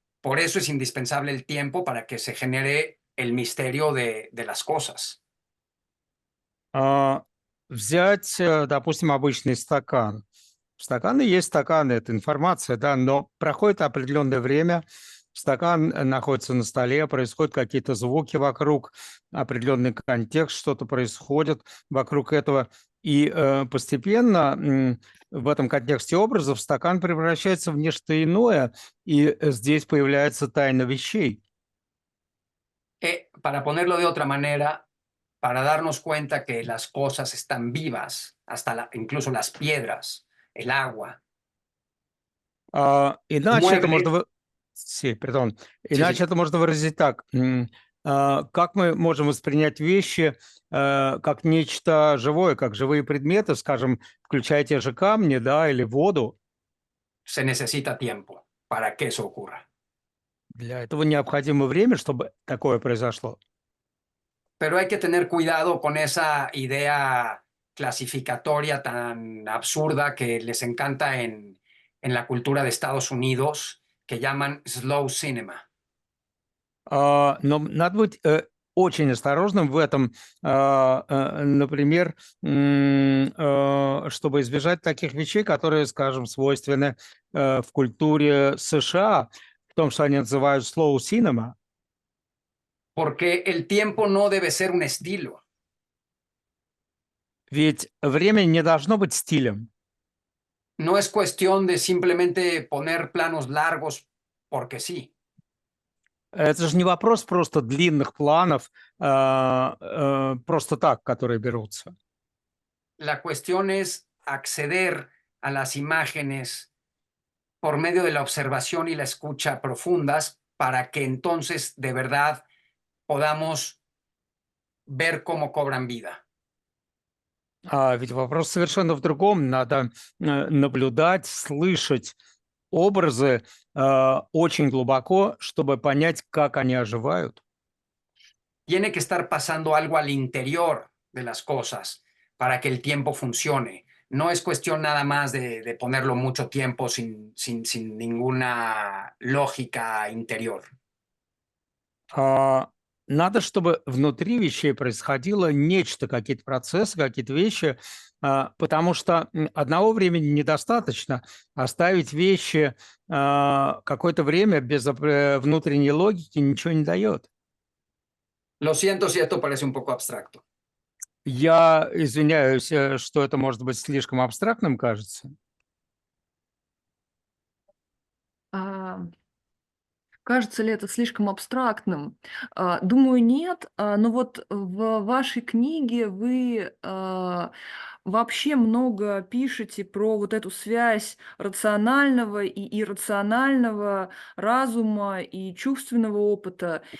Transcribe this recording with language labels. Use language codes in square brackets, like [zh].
[es] Por eso es indispensable el tiempo para que se genere el misterio de las cosas. [ru] А, Взять, допустим, обычный стакан. Стаканы есть стаканы, это информация, да, но проходит определенное время, стакан находится на столе, происходят какие-то звуки вокруг, определенный контекст, что-то происходит вокруг этого, и постепенно в этом контексте образов стакан превращается в нечто иное, и здесь появляется тайна вещей. [es] Para ponerlo de otra manera, para darnos cuenta que las cosas están vivas, hasta incluso las piedras, el agua, [ru] Иначе это можно... [es] muebles. Perdón. Sí, [ru] Иначе [es] sí. [ru] это можно выразить так. Как мы можем воспринять вещи как нечто живое, как живые предметы, скажем, включая те же камни, да, или воду? [es] Se necesita tiempo para que eso ocurra. [ru] Для этого необходимо время, чтобы такое произошло. [es] Pero hay que tener cuidado con esa idea clasificatoria tan absurda que les encanta en la cultura de Estados Unidos, que llaman slow cinema. [ru] Но надо быть очень осторожным в этом, например, чтобы избежать таких вещей, которые, скажем, свойственны в культуре США, в том, что они называют slow cinema. [es] porque el tiempo no debe ser un estilo. [ru] Ведь время не должно быть стилем. [es] No es cuestión de simplemente poner planos largos porque sí. [ru] Это же не вопрос просто длинных планов, просто так, которые берутся. [es] La cuestión es acceder a las imágenes por medio de la observación y la escucha profundas para que entonces de verdad podamos ver cómo cobran vida. [ru] Ведь вопрос совершенно в другом. Надо наблюдать, слышать образы очень глубоко, чтобы понять, как они оживают. [es] Tiene que estar pasando algo al interior de las cosas para que el tiempo funcione. No es cuestión nada más de ponerlo mucho tiempo sin ninguna lógica interior. [ru] Надо, чтобы внутри вещей происходило нечто, какие-то процессы, какие-то вещи, потому что одного времени недостаточно. Оставить вещи какое-то время без внутренней логики ничего не дает. [es] Lo siento si esto parece un poco abstracto. [ru] Я извиняюсь, что это может быть слишком абстрактным, кажется. А, Кажется ли это слишком абстрактным? Думаю, нет. Но вот в вашей книге вы вообще много пишете про вот эту связь рационального и иррационального, разума и чувственного опыта.